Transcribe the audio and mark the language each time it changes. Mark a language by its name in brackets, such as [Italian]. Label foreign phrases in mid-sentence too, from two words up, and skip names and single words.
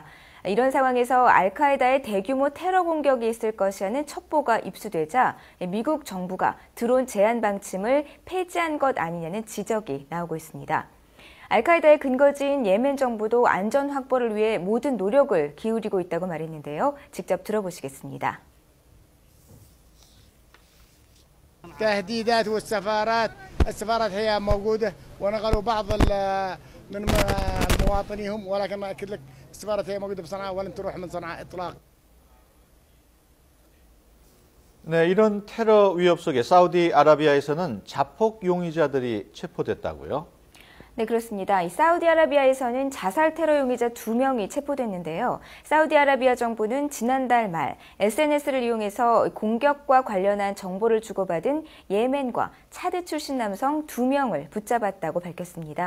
[Korean] 이런 상황에서 알카에다의 대규모 테러 공격이 있을 것이라는 첩보가 입수되자 미국 정부가 드론 제한 방침을 폐지한 것 아니냐는 지적이 나오고 있습니다. 알카에다의 근거지인 예멘 정부도 안전 확보를 위해 모든 노력을 기울이고 있다고 말했는데요. 직접 들어보시겠습니다. [Arabic] تهديدات السفارات هي موجودة ونقلوا بعض من مواطنيهم ولكن ما أكد لك السفارة هي موجودة بصنعاء ولن تروح من صنعاء إطلاقا. [Korean] 네, 이런 테러 위협 속에 사우디아라비아에서는 자폭 용의자들이 체포됐다고요? 네, 그렇습니다. 이 사우디아라비아에서는 자살 테러 용의자 2명이 체포됐는데요. 사우디아라비아 정부는 지난달 말 SNS를 이용해서 공격과 관련한 정보를 주고받은 예멘과 차드 출신 남성 2명을 붙잡았다고 밝혔습니다.